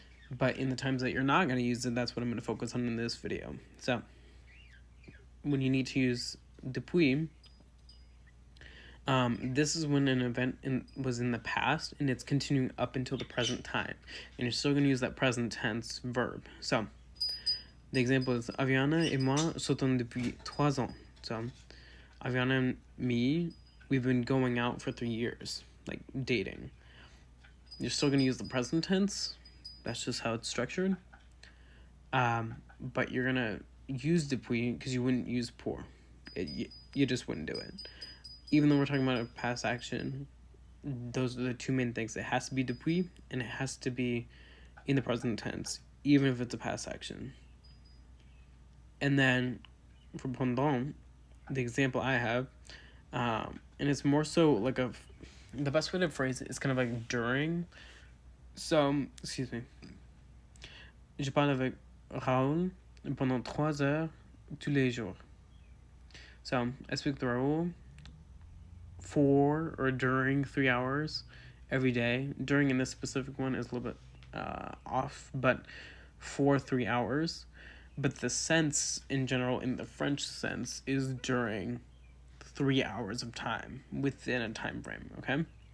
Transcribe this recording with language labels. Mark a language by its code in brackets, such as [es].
[en] But in the times that you're not going to use it, that's what I'm going to focus on in this video. So when you need to use depuis, this is when an event was in the past and it's continuing up until the present time, and you're still going to use that present tense verb. So the example is [fr] Aviana et moi sortons depuis 3 ans. [en] So Aviana and me, we've been going out for 3 years, like dating. You're still going to use the present tense. That's just how it's structured. But you're going to use depuis because you wouldn't use pour. You just wouldn't do it. Even though we're talking about a past action, those are the two main things. It has to be depuis and it has to be in the present tense, even if it's a past action. And then for pendant, the example I have, and it's more so like the best way to phrase it is kind of like during. So, excuse me. [fr] Je parle avec Raoul pendant 3 heures tous les jours. [en] So, I speak with Raoul for or during 3 hours every day. During in this specific one is a little bit off, but for 3 hours. But the sense in general, in the French sense, is during 3 hours of time within a time frame, okay?